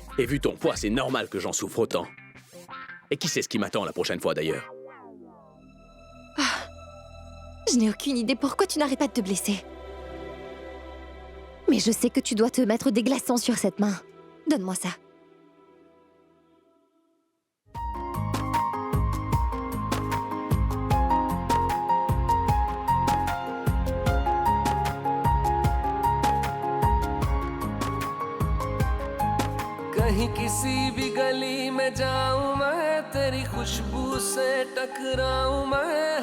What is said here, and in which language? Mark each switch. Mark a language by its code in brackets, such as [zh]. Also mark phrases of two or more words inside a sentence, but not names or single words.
[fr] Et vu ton poids, c'est normal que j'en souffre autant. Et qui sait ce qui m'attend la prochaine fois d'ailleurs? Je n'ai aucune idée pourquoi tu n'arrêtes pas de te blesser. Mais je sais que tu dois te mettre des glaçons sur cette main. Donne-moi ça. [hi] कहीं किसी भी गली में जाऊं मैं तेरी खुशबू से टकराऊं मैं